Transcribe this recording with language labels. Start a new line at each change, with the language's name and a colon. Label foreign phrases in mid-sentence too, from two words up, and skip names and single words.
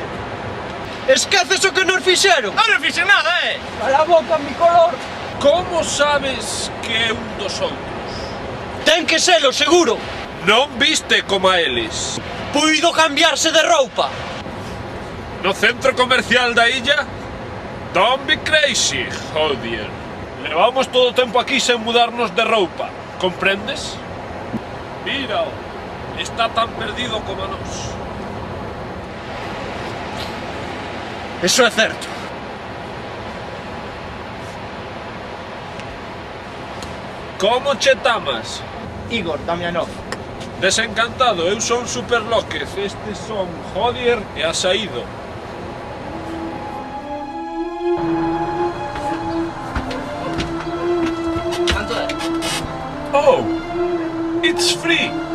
Galician: Esqueces o que nos fixeron? Non fixe nada, Cala a boca, mi color! Como sabes que é un dos outros? Ten que selo, seguro! Non viste como a eles? Puido cambiarse de roupa! No centro comercial da illa?
English: Don't be crazy,
Galician: Jodier. Levamos todo o tempo aquí sen mudarnos de roupa, comprendes? Mírao, está tan perdido como nós. Eso é certo. Como che tamas? Igor Damianov. Desencantado, eu son Super López, estes son Jodier e Asaído. Canto é?
English: Oh, it's free.